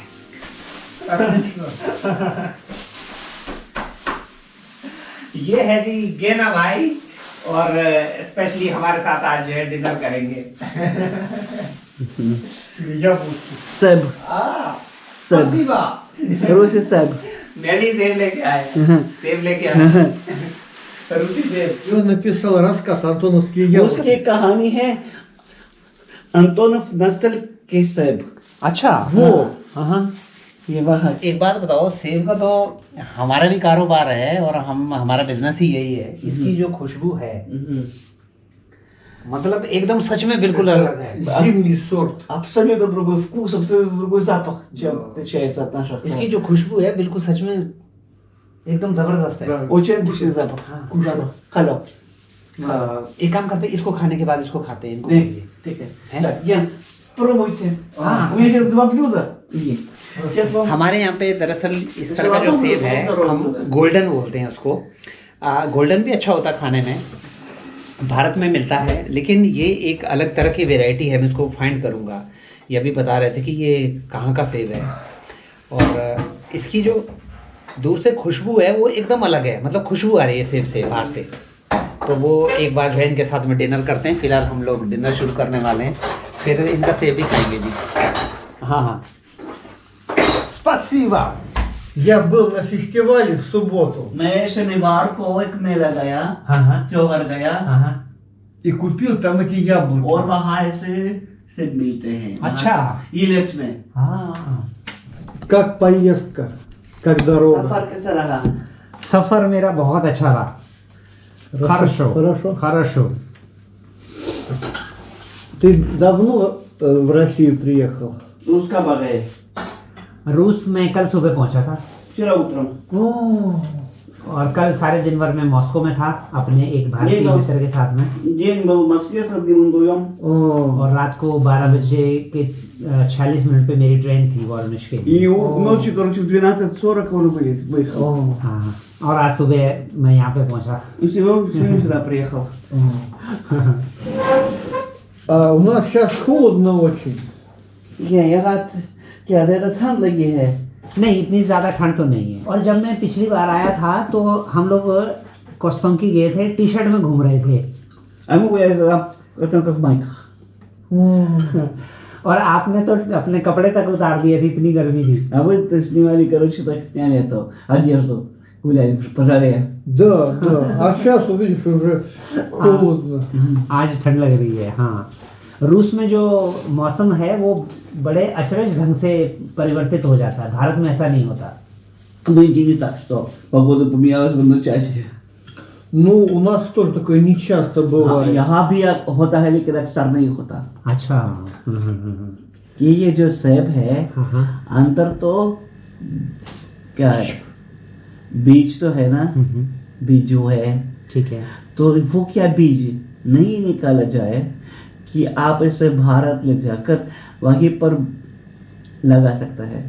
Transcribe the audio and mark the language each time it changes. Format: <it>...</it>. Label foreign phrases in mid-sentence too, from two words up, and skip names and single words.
<hi>ये है जी गेना भाई, और स्पेशली हमारे साथ आज जो है डिनर करेंगे। Seb. सेब। रूसी सेब. मैं भी सेब लेके आए। सेब लेके आए। रूसी सेब।</hi> <ru>И он написал рассказ «Антоновские яблоки».</ru> <hi>उसकी कहानी है अंतोनव नस्ल के सेब। अच्छा, वो हाँ, ये वह एक बात बताओ, सेब का तो हमारा भी कारोबार है और हमारा बिजनेस ही यही है। इसकी जो खुशबू है, मतलब एकदम सच में बिल्कुल अलग है।</hi> <ru>Зимний сорт. абсолютно другой вкус, абсолютно другой запах, чем отличается от наших.</ru> <hi>इसकी जो खुशबू है बिल्कुल सच में एकदम जबरदस्त है।</hi> <ru>Да. Очень отличный запах. Запах. Халё.</ru> <hi>एक काम करते हैं, इसको खाने के बाद इसको खाते हैं। इनको ठीक है। है?</hi> <ru>Так, Ян, пробуйте.</ru> <hi>हाँ।</hi> <ru>У меня сейчас 2 блюда есть. Сейчас вам</ru> <hi>हमारे यहाँ पे दरअसल इस तरह का जो सेब है, हम गोल्डन बोलते हैं उसको। गोल्डन भी अच्छा होता है खाने में, भारत में मिलता है, लेकिन ये एक अलग तरह की वैरायटी है। मैं इसको फाइंड करूँगा। ये अभी बता रहे थे कि ये कहाँ का सेब है, और इसकी जो दूर से खुशबू है वो एकदम अलग है। मतलब खुशबू आ रही है सेब से बाहर से। तो वो एक बार बहन के साथ में डिनर करते हैं। फिलहाल हम लोग डिनर शुरू करने वाले हैं, फिर इनका सेब भी खाएंगे जी। हाँ हाँ, स्पासिबा।</hi> <ru>Я был на фестивале в субботу</ru> <hi>मैं शनिवार को एक मेला गया, हाँ त्योहार गया, हाँ।</hi> <ru>и कупил там эти яблоки.</ru> <hi>और वहाँ से सेब मिलते हैं। अच्छा। इलेच में। हाँ,</hi> <ru>Как поездка, как дорога.</ru> <hi>सफर कैसा रहा? सफर मेरा बहुत अच्छा रहा। Хорошо.</hi> <ru>Хорошо. Хорошо. Ты давно в Россию приехал?</ru> <hi>रूस कब आ गए? रूस में कल सुबह पहुंचा था,</hi> <ru>вчера</ru> <hi>उतरम। और कल सारे दिन भर में मॉस्को में था अपने एक भारतीय नहीं, मित्र के साथ में।</hi> <ru>день был в Москве с одним вдвоем. О,</ru> <hi>और रात को 12 बजे के 46 मिनट पे मेरी ट्रेन थी वाराणसी के लिए।</hi> <ru>И ночью, короче, в 12:40 он выехал. о,</ru> <hi>हाँ, और आज सुबह मैं यहाँ पे पहुंचा।</hi> <ru>И сегодня сюда приехал. А у нас сейчас холодно очень.</ru> <hi>यहाँ क्या ज़्यादा ठंड लगी है? नहीं, इतनी ज़्यादा ठंड तो नहीं है। और जब मैं पिछली बार आया था तो हम लोग कोस्तोंकी गए थे, टी शर्ट में घूम रहे थे।</hi> <ru>А мы гуляли тогда как в майках.</ru> <hi>और आपने तो अपने कपड़े तक उतार दिए थे, इतनी गर्मी थी।</hi> <ru>А вы снимали, короче, так сняли эту одежду. Гуляли по жаре. Да, да. А сейчас, увидишь, уже холодно.</ru> <hi>आज ठंड लग रही है। हाँ, रूस में जो मौसम है वो बड़े अचरज ढंग से परिवर्तित हो जाता है। भारत में ऐसा नहीं होता।</hi> <ru>Нынче не так, что погода поменялась в одночасье. Ну, у нас тоже такое нечасто бывает.</ru> <hi>यहाँ भी होता है लेकिन अक्सर नहीं होता। अच्छा। कि ये जो सेब है, हाँ, अंतर तो क्या है? बीज तो है ना, बीज जो है, ठीक है। तो वो क्या बीज नहीं निकाला जाए कि आप इसे भारत ले जाकर वहीं पर लगा सकता है।</hi>